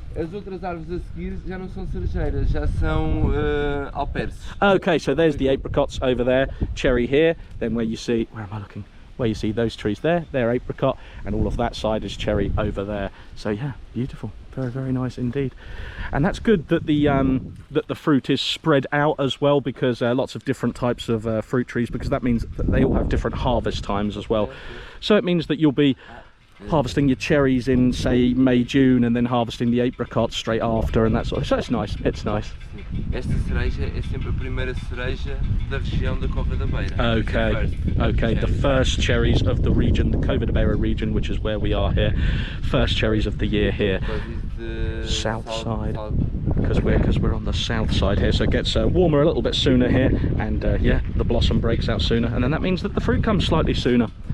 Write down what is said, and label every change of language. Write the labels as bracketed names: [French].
[Portuguese] As outras árvores a seguir já não são cerejeiras, já são alperces. [English] Okay, so there's the apricots over there, cherry here, then where you see, where am I looking? Where you see those trees there, they're apricot, and all of that side is cherry over there. So yeah, beautiful, very nice indeed. And that's good that the fruit is spread out as well, because lots of different types of fruit trees, because that means that they all have different harvest times as well. So it means that you'll be harvesting your cherries in, say, May, June, and then harvesting the apricots straight after, and that sort of. So it's nice, it's nice. [Portuguese] Esta cereja é sempre a primeira cereja da região da Cova da Beira. [English] Okay, the first cherries of the region, the Cova da Beira region, which is where we are here. First cherries of the year here. South side, because we're on the south side here, so it gets warmer a little bit sooner here, and yeah, the blossom breaks out sooner, and then that means that the fruit comes slightly sooner.